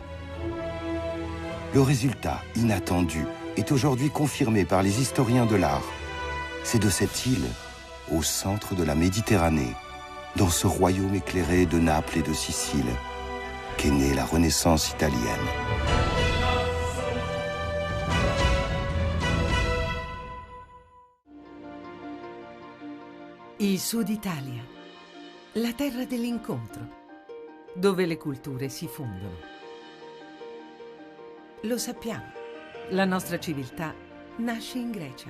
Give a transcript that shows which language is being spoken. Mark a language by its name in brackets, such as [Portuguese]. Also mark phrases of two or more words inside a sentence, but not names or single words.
[French] Le résultat, inattendu, est aujourd'hui confirmé par les historiens de l'art. C'est de cette île, au centre de la Méditerranée, dans ce royaume éclairé de Naples et de Sicile, qu'est née la Renaissance italienne. [Italian] Il Sud Italia, la terra dell'incontro, dove le culture si fondono. Lo sappiamo, la nostra civiltà nasce in Grecia.